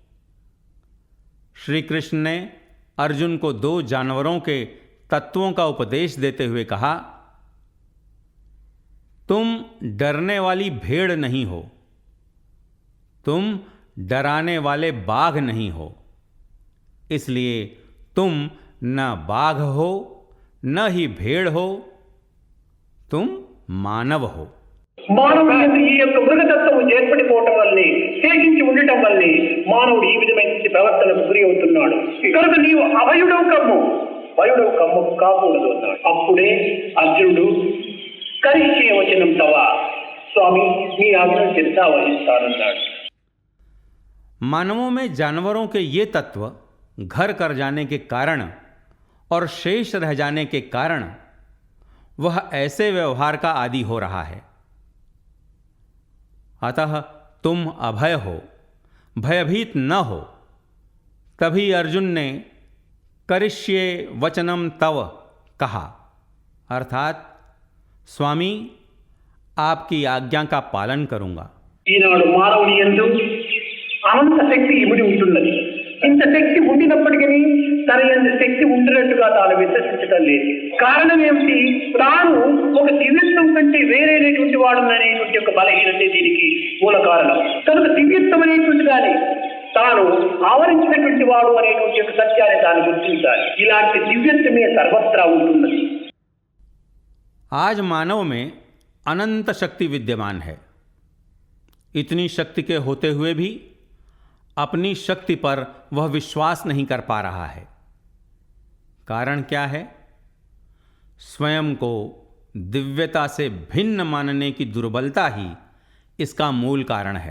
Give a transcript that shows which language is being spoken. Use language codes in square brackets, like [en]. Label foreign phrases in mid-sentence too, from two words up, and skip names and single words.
[hi] श्री कृष्ण ने अर्जुन को दो जानवरों के तत्वों का उपदेश देते हुए कहा, तुम डरने वाली भेड़ नहीं हो, तुम डराने वाले बाघ नहीं हो, इसलिए तुम न बाघ हो न ही भेड़ हो, तुम मानव हो। [te] మానవుడు ఈ యొక్క మృగతత్వం ఏర్పడిపోవటం వల్లే, శేషించి ఉండటం వల్లే మానవుడు ఈ విధమైన ప్రవర్తనకు గురి అవుతున్నాడు. కనుక నీవు అభయుడవు కమ్ము, భయుడవు కమ్ము కాకూడదు అన్నాడు. అప్పుడే అర్జునుడు [sa] करिष्ये वचनं तव, [te] స్వామి మీ ఆజ్ఞ చిత్తా వహిస్తానన్నాడు. [hi] मानवों में जानवरों के ये तत्व घर कर जाने के कारण और शेष रह जाने के कारण वह ऐसे व्यवहार का आदी हो रहा है। अतः तुम अभय हो, भयभीत न हो। तभी अर्जुन ने [sa] करिष्ये वचनम तव [hi] कहा, अर्थात स्वामी आपकी आज्ञा का पालन करूंगा। [te] ఈనాడు మానవుని యందు అనంత శక్తి ఇమిడి ఉంటున్నది. ఇంత శక్తి ఉండినప్పటికీ తన యందు శక్తి ఉంటున్నట్టుగా తాను విశ్వసించడం లేదు. కారణం ఏమిటి? తాను ఒక దివ్యత్వం కంటే వేరేటువంటి వాడు అనేటువంటి ఒక బలహీనతే దీనికి మూల కారణం. కనుక దివ్యత్వం అనేటువంటి దాన్ని తాను ఆవరించినటువంటి వాడు అనేటువంటి ఒక సత్యాన్ని తాను గుర్తించాలి. ఇలాంటి దివ్యత్వమే సర్వత్రా ఉంటున్నది. [hi] आज मानव में अनंत शक्ति विद्यमान है। इतनी शक्ति के होते हुए भी अपनी शक्ति पर वह विश्वास नहीं कर पा रहा है। कारण क्या है? स्वयं को दिव्यता से भिन्न मानने की दुर्बलता ही इसका मूल कारण है।